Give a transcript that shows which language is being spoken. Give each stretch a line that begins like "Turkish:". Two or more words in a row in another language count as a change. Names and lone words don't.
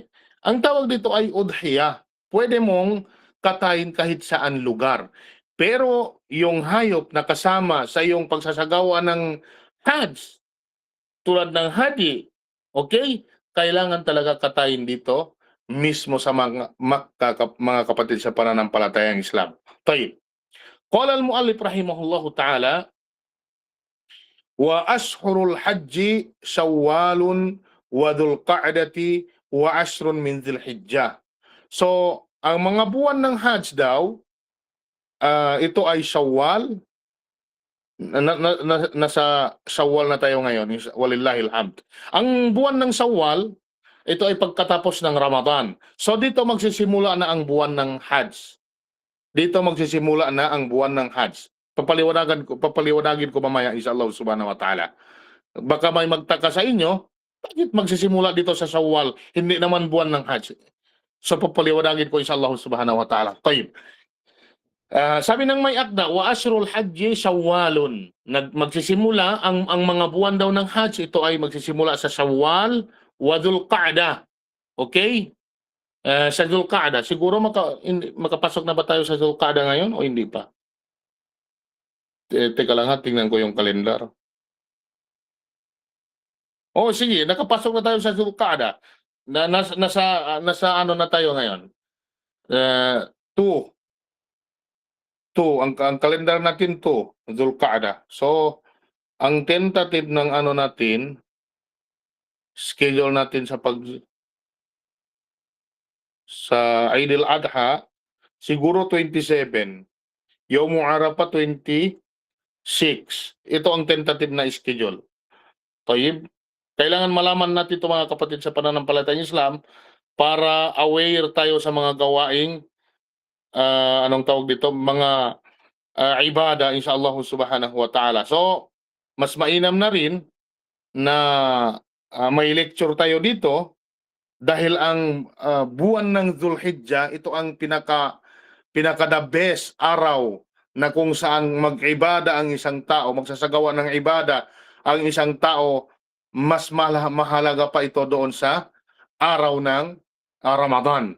Filipino: Ang tawag dito ay udhiyah. Pwede mong katayin kahit saan lugar. Pero yung hayop na kasama sa iyong pagsasagawa ng Hajj, tulad ng hadi, okay, kailangan talaga katayin dito mismo sa mga kapatid sa pananampalatayang Islam. Tayyib.
Arabic: قال المؤلف رحمه الله تعالى وأشهر الحج شوال وذو القعدة وعشر من ذي الحجة.
Filipino: So, ang mga buwan ng Hajj daw, ito ay Syawal. Nasa Syawal na tayo ngayon,
Arabic: ولله الحمد.
Filipino: Ang buwan ng Syawal, ito ay pagkatapos ng Ramadan. So dito magsisimula na ang buwan ng Hajj. Dito magsisimula na ang buwan ng Hajj. Papaliwanagin ko mamaya
Arabic: إن شاء الله سبحانه وتعالى.
Filipino: Baka may magtaka sa inyo, bakit magsisimula dito sa Syawal, hindi naman buwan ng Hajj? So papaliwanagin ko
Arabic: إن شاء الله سبحانه وتعالى.
Filipino: Tayyib. Sabi ng may akda,
Arabic: وأشهر الحج شوال.
Filipino: Magsisimula ang mga buwan daw ng Hajj, ito ay magsisimula sa Syawal wa Dzulqa'dah. Okay? Sa Dzulqa'dah, siguro makapasok na ba tayo sa Dzulqa'dah ngayon o hindi pa? Teka lang tingnan ko yung kalendar. Oo, sige, nakapasok na tayo sa Zulqa'dah. Nasa ano na tayo ngayon, 2, 2 ang kalendar natin 2, Zulqa'dah. So, ang tentative ng ano natin, schedule natin sa Eid al-Adha, siguro 27,
Arabic: يوم عرفة
Filipino: 26. Ito ang tentative na schedule. Tayyib, kailangan malaman natin 'to mga kapatid sa pananampalatayang Islam para aware tayo sa mga gawaing, anong tawag dito, mga,
Arabic: عبادة إن شاء الله سبحانه وتعالى.
Filipino: So, mas mainam na rin na, may lecture tayo dito dahil ang, buwan ng Dhul-Hijjah ito ang pinaka
English: the best
Filipino: araw na kung saan mag-ibada ang isang tao, magsasagawa ng ibada ang isang tao, mas mahalaga pa ito doon sa araw ng, Ramadan.